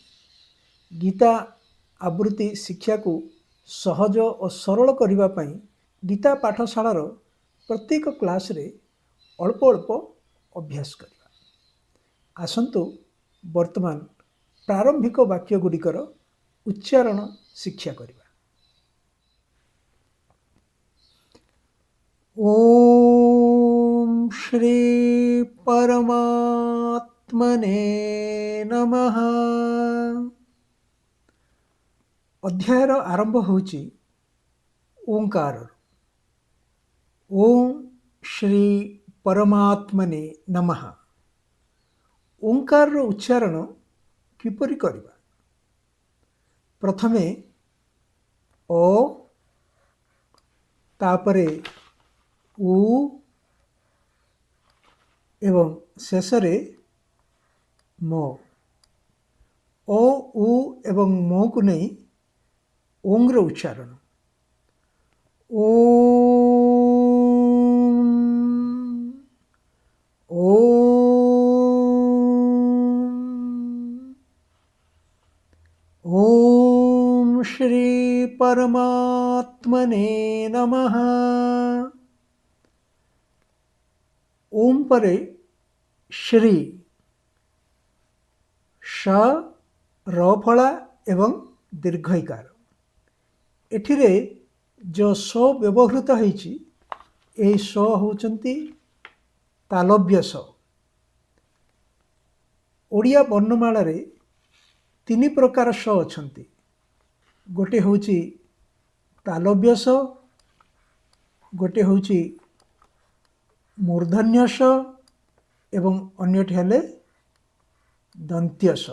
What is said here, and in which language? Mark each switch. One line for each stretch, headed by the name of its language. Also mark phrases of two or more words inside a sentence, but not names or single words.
Odia: ଗୀତା ଆବୃତ୍ତି ଶିକ୍ଷା କୁ ସହଜ ଓ ସରଳ କରିବା ପାଇଁ ଗୀତା ପାଠଶାଳା ର ପ୍ରତ୍ୟେକ କ୍ଲାସ ରେ ଅଳ୍ପ ଅଳ୍ପ ଅଭ୍ୟାସ କରିବା। ଆସନ୍ତୁ ବର୍ତ୍ତମାନ ପ୍ରାରମ୍ଭିକ ବାକ୍ୟ ଗୁଡ଼ିକର ଉଚ୍ଚାରଣ ଶିକ୍ଷା କରିବା।
Sanskrit: ओम श्री परमात्मने नमः।
Odia: ଅଧ୍ୟାୟର ଆରମ୍ଭ ହେଉଛି ଓଁକାର।
Sanskrit: ओम श्री परमात्मने नमः।
Odia: ଓଁକାର ର ଉଚ୍ଚାରଣ କିପରି କରିବା? ପ୍ରଥମେ ଓ, ତାପରେ ଉ ଏବଂ ଶେଷରେ ମ। ଓ, ଉ ଏବଂ ମ କୁ ନେଇ ଓଁ ର ଉଚ୍ଚାରଣ।
Sanskrit: ओम ओम ओम श्री परमात्मने नमः।
Odia: ଓମ୍ ପରେ ଶ୍ରୀ ଶ ର ଫଳା ଏବଂ ଦୀର୍ଘଈକାର। ଏଠିରେ ଯେଉଁ ସ ବ୍ୟବହୃତ ହେଇଛି ଏହି ସ ହେଉଛନ୍ତି ତାଲବ୍ୟ ସ। ଓଡ଼ିଆ ବର୍ଣ୍ଣମାଳାରେ ତିନି ପ୍ରକାର ସ ଅଛନ୍ତି। ଗୋଟିଏ ହେଉଛି ତାଲବ୍ୟ ସ, ଗୋଟିଏ ହେଉଛି ମୂର୍ଧନ୍ୟ ସ ଏବଂ ଅନ୍ୟଟି ହେଲେ ଦନ୍ତ୍ୟ ସ।